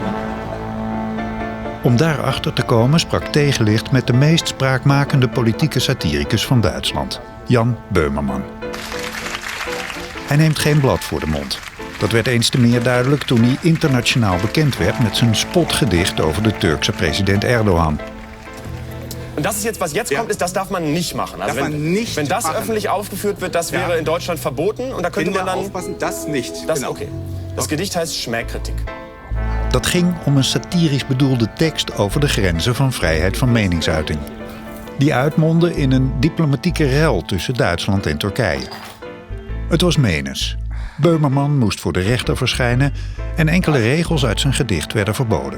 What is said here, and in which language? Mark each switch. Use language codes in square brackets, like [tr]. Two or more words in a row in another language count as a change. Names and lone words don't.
[nl] Om daarachter te komen sprak Tegenlicht met de meest spraakmakende politieke satiricus van Duitsland, Jan Böhmermann. Hij neemt geen blad voor de mond. Dat werd eens te meer duidelijk toen hij internationaal bekend werd met zijn spotgedicht over de Turkse president Erdogan. [de] Und das ist jetzt, was jetzt kommt, ist, das darf man nicht machen. Also wenn das öffentlich aufgeführt wird, das wäre in Deutschland verboten. Und da könnte man dann aufpassen, das nicht. Das, okay. Das Gedicht heißt Schmähkritik. [nl] Dat ging om een satirisch bedoelde tekst over de grenzen van vrijheid van meningsuiting. Die uitmondde in een diplomatieke rel tussen Duitsland en Turkije. Het was menens. Böhmermann moest voor de rechter verschijnen en enkele regels uit zijn gedicht werden verboden.